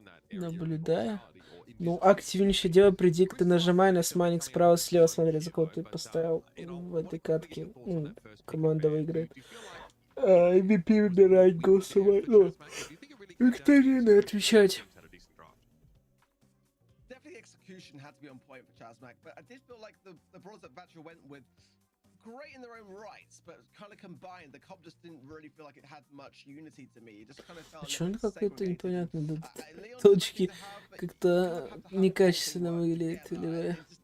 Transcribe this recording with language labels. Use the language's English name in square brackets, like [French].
[Russian] Наблюдая. Ну, активнее делай предикты, нажимай на смайлик справа-слева, смотри, за кого ты поставил в этой катке. Команда выиграет. MVP выбирать, голосовать. Ну, викторины отвечать. [English] Definitely execution had to be on point for Chazmak, but I did feel like the brawls that Vatra went with great in their own rights, but kind of combined, the comp just didn't really feel like it had much unity to me. It just kind of felt [Russian] Почему какой-то непонятный точки как-то некачественно выглядит или...